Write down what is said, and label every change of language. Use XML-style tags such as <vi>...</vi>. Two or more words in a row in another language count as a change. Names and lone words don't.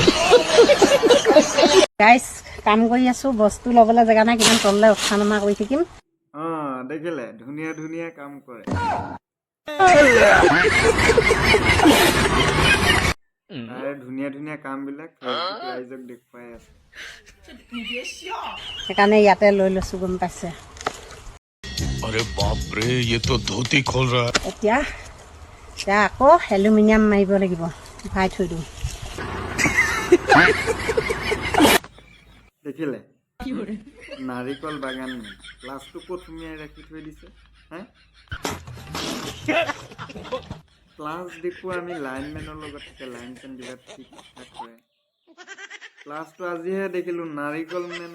<as>গাইস কাম কৰি আছো বস্তু লবলৈ জেগা নাই কিমান তললে উঠা নমা কৰি থাকিম দেখিলে ধুনীয়া ধুনীয়া কাম কৰে ধুনীয়া ধুনীয়া কাম বিলাক ৰাইজক দেখুৱাই আছে সেইকাৰণে ইয়াতে লৈ লৈছো গম পাইছে</as> <hi>अरे बाप रे ये तो धोती खोल रहा है</hi> <as>এতিয়া আকৌ এলুমিনিয়াম মাৰিব লাগিব ভৰাই থৈ দিওঁ দেখিলে নাৰিকল বাগান প্লাছটো ক'ত সুমিয়াই ৰাখি থৈ দিছে প্লাছ দেখো আমি লাইনমেনৰ লগত থাকে লাইন চেন বিলাক ঠিক ঠাক কৰে প্লাছটো আজিহে দেখিলো নাৰিকল মেন</as>